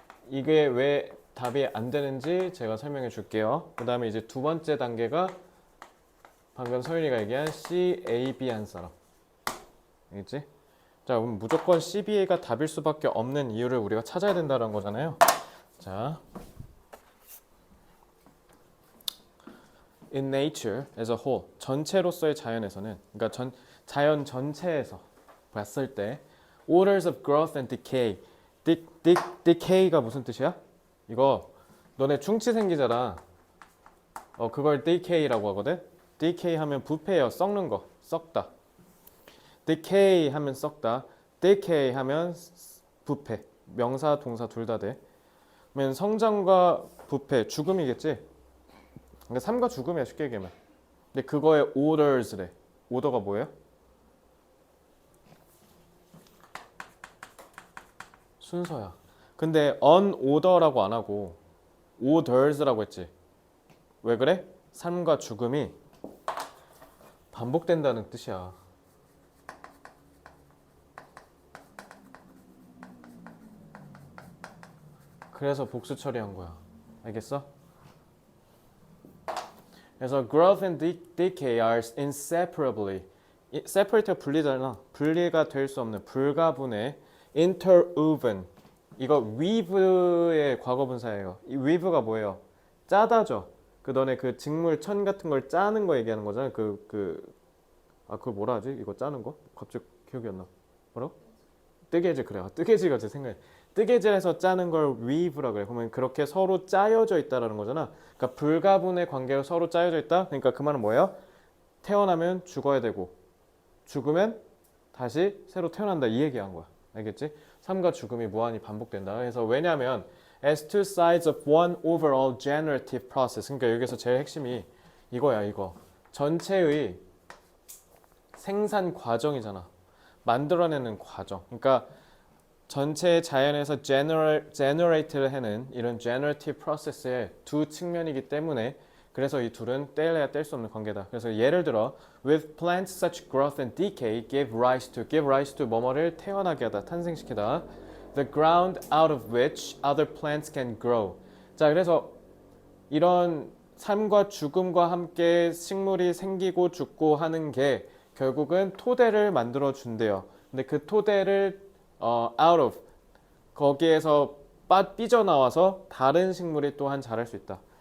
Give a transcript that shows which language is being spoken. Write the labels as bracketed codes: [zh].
[ko] 이게 왜 답이 안 되는지 제가 설명해 줄게요. 그 다음에 이제 두 번째 단계가 방금 서윤이가 얘기한 C, A, B 한 사람. 알겠지? 자, 그럼 무조건 CBA가 답일 수밖에 없는 이유를 우리가 찾아야 된다는 거잖아요. [en] 자, in nature as a whole, [ko] 전체로서의 자연에서는, 그러니까 자연 전체에서 봤을 때 [en] orders of growth and decay. [ko] decay가 무슨 뜻이야? 이거 너네 충치 생기잖아. 그걸 decay라고 하거든. decay 하면 부패예요. 썩는 거, 썩다. decay 하면 썩다. decay 하면 부패. 명사, 동사 둘 다 돼. 그러면 성장과 부패, 죽음이겠지? 그러니까 삶과 죽음이야, 쉽게 얘기하면. 근데 그거의 orders래. 오더가 뭐예요? 순서야. 근데 unorder라고 안 하고 orders라고 했지. 왜 그래? 삶과 죽음이 반복된다는 뜻이야. 그래서 복수 처리한 거야. 알겠어? 그래서 [en] growth and decay are inseparably, [ko] separate가 분리잖아. 분리가 될 수 없는 불가분의 interwoven. 이거 weave의 과거분사예요. 이 weave가 뭐예요? 짜다죠. 너네 그 직물 천 같은 걸 짜는 거 얘기하는 거잖아. 그걸 뭐라 하지? 이거 짜는 거? 갑자기 기억이 안 나. 뭐라고? 뜨개질. 그래. 뜨개질가 제 생각에. 뜨개질해서 짜는 걸 weave라 그래. 그러면 그렇게 서로 짜여져 있다라는 거잖아. 그러니까 불가분의 관계로 서로 짜여져 있다. 그러니까 그 말은 뭐예요? 태어나면 죽어야 되고 죽으면 다시 새로 태어난다, 이 얘기한 거야. 알겠지? 삶과 죽음이 무한히 반복된다. 그래서 왜냐하면 [en] as two sides of one overall generative process. [ko] 그러니까 여기서 제일 핵심이 이거야, 이거. 전체의 생산 과정이잖아. 만들어내는 과정. 그러니까 전체 자연에서 generate를 하는 이런 generative process의 두 측면이기 때문에 그래서 이 둘은 뗄래야 뗄 수 없는 관계다. 그래서 예를 들어 [en] with plants such growth and decay give rise to [ko] 뭐뭐를 태어나게 하다, 탄생시키다. [en] the ground out of which other plants can grow. [ko] 자, 그래서 이런 삶과 죽음과 함께 식물이 생기고 죽고 하는 게 결국은 토대를 만들어 준대요. 근데 그 토대를 out of, 거기에서 삐져나와서 다른 식물이 또한 자랄 수 있다.